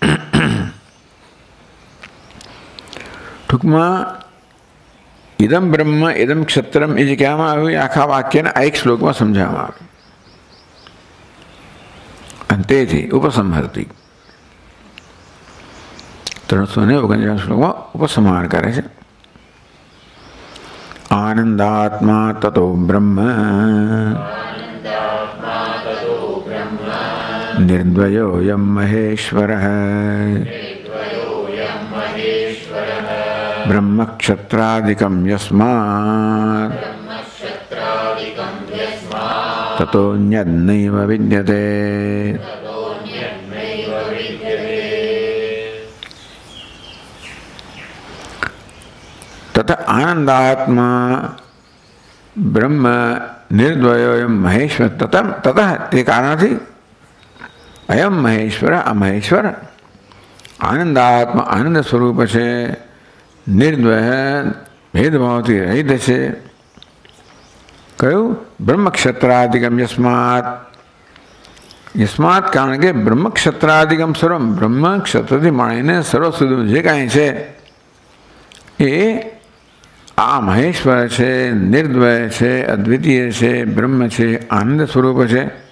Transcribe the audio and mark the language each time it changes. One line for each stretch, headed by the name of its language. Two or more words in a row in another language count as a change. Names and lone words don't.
Gujarati: ટૂંકમાં
Sanskrit: इदम ब्रह्म इदम क्षत्रम
Gujarati: એ જે કહેવામાં આવ્યું એ આખા વાક્યને આ એક શ્લોકમાં સમજાવવામાં આવ્યું. અને તેથી ઉપસંહરતી 349 શ્લોકમાં ઉપસંહાર કરે છે.
Sanskrit: आनंदात्मा ततो ब्रह्म निर्द्वयोऽयं महेश्वरः ब्रह्मक्षत्रादिकं यस्मात् ततोऽन्यद्नैव विद्यते। तथा आनंदात्मा ब्रह्म निर्द्वयोऽयं महेश्वर ततः
Gujarati: તે કારણથી
Sanskrit: अयम महेश्वर
Gujarati: આ મહેશ્વર આનંદાત્મા આનંદ સ્વરૂપ છે, નિર્દ્વય ભેદભાવથી રહિત છે. કયું?
Sanskrit: ब्रह्मक्षत्रादिकम यस्मात यस्मात
Gujarati: કારણ કે
Sanskrit: ब्रह्मक्षत्रादिकम सर्वम
Gujarati: બ્રહ્મ ક્ષત્રથી માણીને સર્વ સુધી જે કાંઈ છે એ આ મહેશ્વર છે, નિર્દ્વય છે, અદ્વિતીય છે, બ્રહ્મ છે, આનંદ સ્વરૂપ છે.